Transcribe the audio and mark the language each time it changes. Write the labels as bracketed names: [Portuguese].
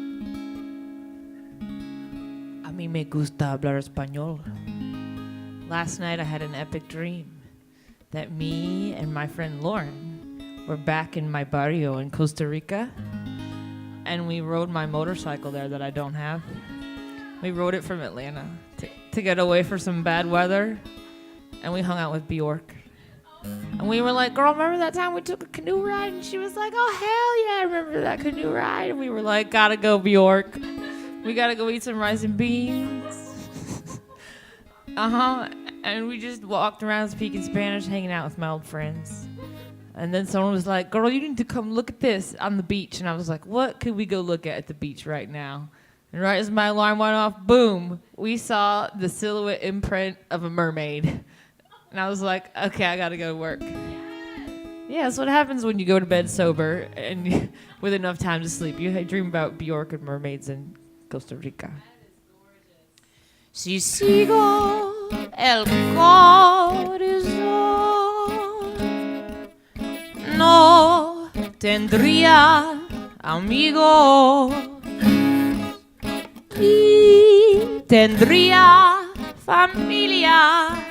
[Spanish] A mí me gusta hablar español. [English] Last night I had an epic dream that me and my friend Lauren were back in my barrio in Costa Rica, and we rode my motorcycle there that I don't have. We rode it from Atlanta to get away for some bad weather, and we hung out with Bjork. And we were like, girl, remember that time we took a canoe ride? And she was like, oh, hell yeah, I remember that canoe ride. And we were like, gotta go, Bjork. We gotta go eat some rice and beans. And we just walked around speaking Spanish, hanging out with my old friends. And then someone was like, girl, you need to come look at this on the beach. And I was like, what could we go look at the beach right now? And right as my alarm went off, boom, we saw the silhouette imprint of a mermaid. And I was like, okay, I gotta go to work. Yeah, that's what happens when you go to bed sober and with enough time to sleep. You dream about Bjork and mermaids in Costa Rica. [Spanish] Si sigo el corazón, no tendría amigos y tendría familia